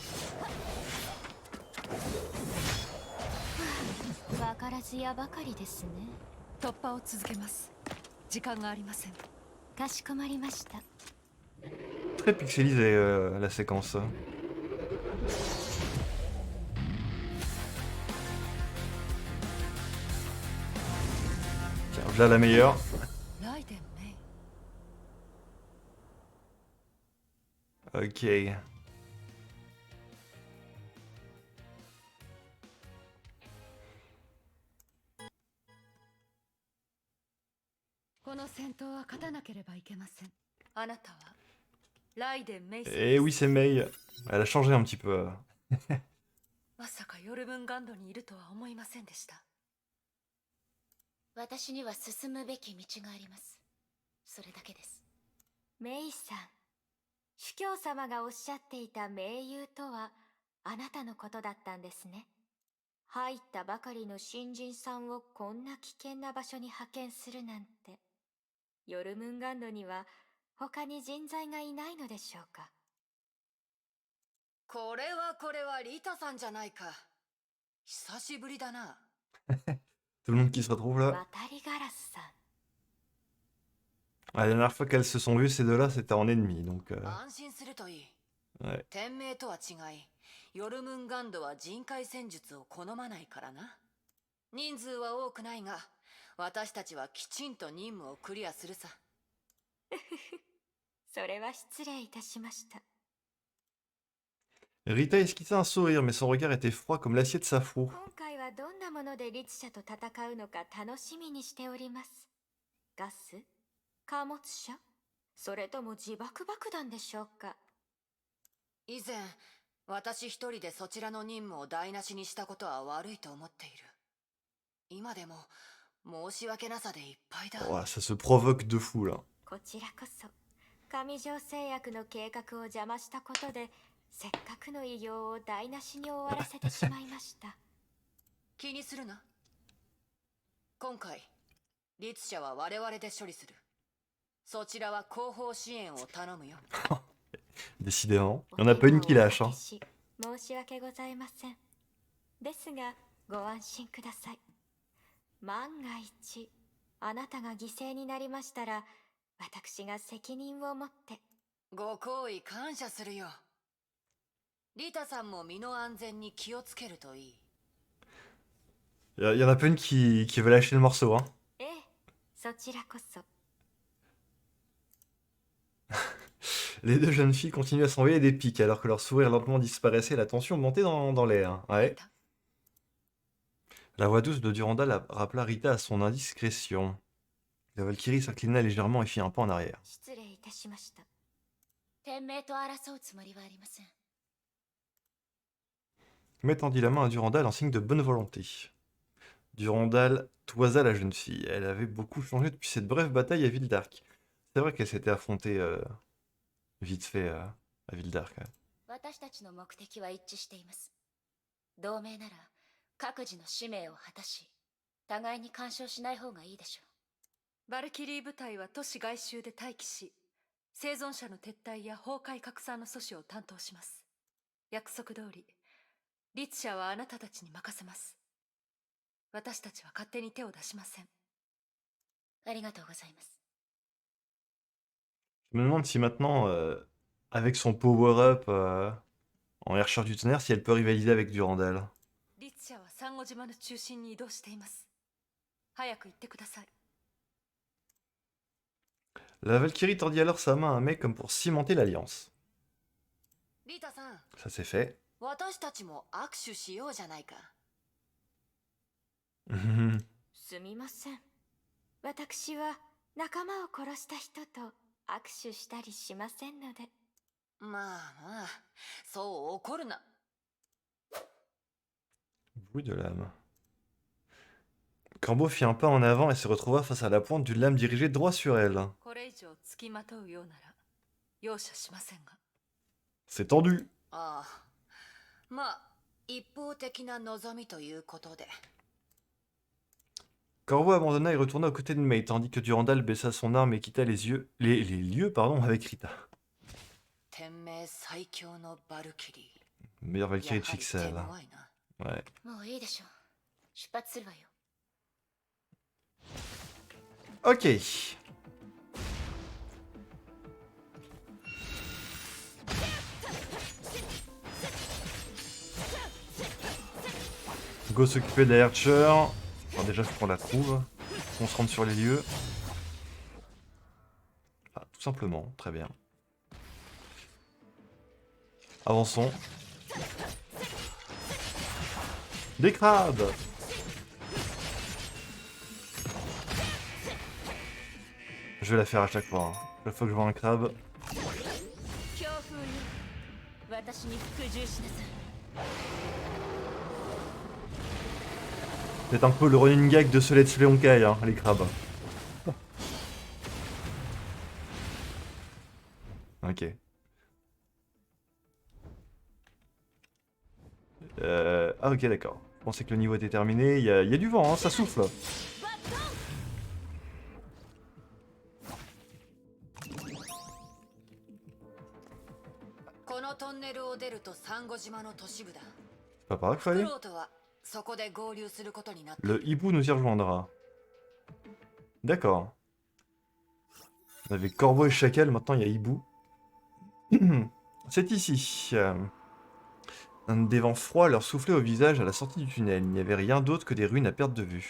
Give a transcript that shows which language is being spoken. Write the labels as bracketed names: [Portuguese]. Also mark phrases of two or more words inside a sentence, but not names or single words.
[Japanese] わからずやばかりですね。突破を続けます。時間がありません。かしこまりました。 [French] Très pixelisé la séquence. Tiens, voilà la meilleure. [Japanese] ライデンメイ。 [French] Ok. [Japanese] この戦闘は勝たなければいけません。あなたはライデン・メイさん [French] Et oui, c'est Mei. Elle a changé un petit peu. [Japanese] まさかヨルムンガンドにいるとは思いませんでした。私には進むべき道があります。それだけです。メイさん、主教様がおっしゃっていた盟友とはあなたのことだったんですね。入ったばかりの新人さんをこんな危険な場所に派遣するなんて。ヨルムンガンドには他に人材がいないのでしょうか。これはリタさんじゃないか。久しぶりだな。 [French] Tout le monde qui se retrouve là. [Japanese] 渡りガラスさん。 [French] La dernière fois qu'elles se sont vues, ces deux-là, c'était en ennemi. Donc, [Japanese] 安心するといい。 [French] ouais. [Japanese] 天命とは違い、ヨルムンガンドは人海戦術を好まないからな。人数は多くないが、私たちはきちんと任務をクリアするさ。それは失礼いたしました。 [French] Rita esquissait un sourire, mais son regard était froid comme l'acier de sa faux. [Japanese] 今回はどんなもので律者と戦うのか楽しみにしております。ガス？貨物車？それとも自爆爆弾でしょうか。以前、私一人でそちらの任務を台無しにしたことは悪いと思っている。今でも申し訳なさでいっぱいだ。 [French] Oh, ça se provoque de fou là. [Japanese] こちらこそ上条製薬の計画を邪魔したことでせっかくの偉業を台無しに終わらせてしまいました。気にするな。今回、律者は我々で処理する。そちらは後方支援を頼むよ。 [French] Décidément. Il y en a pas une qui lâche. Hein. [Japanese] 申し訳ございません。ですがご安心ください。万が一あなたが犠牲になりましたら私が責任を持って。ご好意感謝するよ。リタさんも身の安全に気をつけるといい。 [French] Il y en a pas une qui veut lâcher le morceau. Hein. [Japanese] ええ、そちらこそ。 [French] Les deux jeunes filles continuaient à s'envoyer des pics alors que leur sourire lentement disparaissait et la tension montait dans l'air. Ouais. La voix douce de Durandal rappela Rita à son indiscrétion. La Valkyrie s'inclina légèrement et fit un pas en arrière. [Japanese] 失礼いたしました。天命と争うつもりはありません。 [French] Mais tendit la main à Durandal en signe de bonne volonté. Durandal toisa la jeune fille. Elle avait beaucoup changé depuis cette brève bataille à Vildark. C'est vrai qu'elle s'était affrontée vite fait à Vildark. Ouais. [Japanese] 私たちの目的は一致しています。同盟なら各自の使命を果たし、互いに干渉しない方がいいでしょう。バルキリー部隊は都市外周で待機し、生存者の撤退や崩壊拡散の阻止を担当します。約束通り、律者はあなたたちに任せます。私たちは勝手に手を出しません。ありがとうございます。 [French] Je me demande si maintenant, avec son power-up en Hercheur du Tonnerre, si elle peut rivaliser avec Durandal. [Japanese] 律者はサンゴ島の中心に移動しています。早く行ってください。 [French] La Valkyrie tendit alors sa main à Mei comme pour cimenter l'alliance. [Japanese] リタさん、 [French] Ça c'est fait. [Japanese] 私たちも握手しようじゃないか。すみません。私は仲間を殺した人と握手したりしませんので。まあまあ、そう怒るな。 [French] Bruit de lame. Corbeau fit un pas en avant et se retrouva face à la pointe d'une lame dirigée droit sur elle. [Japanese] これ以上つきまとうようなら容赦しませんが。 [French] C'est tendu. [Japanese] ああ、まあ一方的な望みということで。 [French] Corbeau abandonna et retourna aux côtés de Mei, tandis que Durandal baissa son arme et quitta les lieux avec Rita. [Japanese] 天命最強のバルキリー。 [French] Meilleure [Japanese] や [French] Valkyrie [Japanese] は [French] de [Japanese] り手 [French] Pixel. [Japanese] 強いな。 [French] Ouais. [Japanese] もういいでしょう。出発するわよ。 [French] Ok. Go s'occuper de la Archer. Enfin, déjà, faut qu'on la trouve. Qu'on se rende sur les lieux. Ah, tout simplement, très bien. Avançons. Des crabes! Je vais la faire à chaque fois. Hein. Chaque fois que je vois un crabe. [Japanese] 強風よ私に服従しなさい [French] C'est un peu le [English] running gag [French] de ce [English] Let's Play [French] Honkai, hein, les crabes. Ok. Ah ok d'accord. Je pensais que le niveau était terminé. Il y a du vent, hein, ça souffle. [Japanese] このトンネルを出るとサンゴ島の都市部だ。 [French] C'est pas par là qu'il [Japanese] フ [French] fallait. [Japanese] ロートはそこで合流することになった。 [French] Le hibou nous y rejoindra. D'accord. On avait corbeau et chacal, maintenant il y a hibou. C'est ici. Des vents froids leur soufflaient au visage à la sortie du tunnel. Il n'y avait rien d'autre que des ruines à perte de vue.